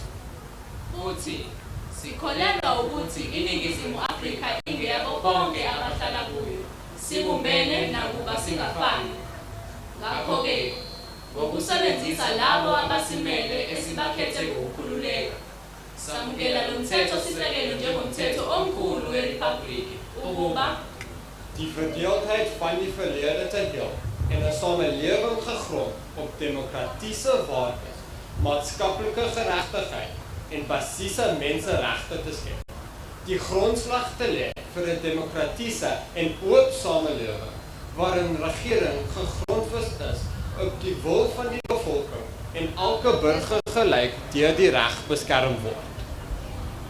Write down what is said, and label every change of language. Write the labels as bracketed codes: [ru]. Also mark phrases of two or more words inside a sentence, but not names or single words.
[zu] Futhi sikholelwa ukuthi iNingizimu Afrika ingeyabo bonke abahlala kuyo. Sibumbene nakuba singafani. Ngakho-ke ngokusebenzisa labo abasimele esibakhethe ngokukhululeka, samukela lo mthetho sisekelo njengomthetho omkhulu weRiphabhliki ukuba [af] die verdeeldheid van die verlede te heel en 'n samelewing gegrond op demokratiese waardes, maatskaplike geregtigheid en basiese menseregte te skep. Die grondslag te lê vir 'n demokratiese en oop samelewing waarin regering gegrondves is op die wil van die bevolking en elke burger gelyk deur die reg beskerm word.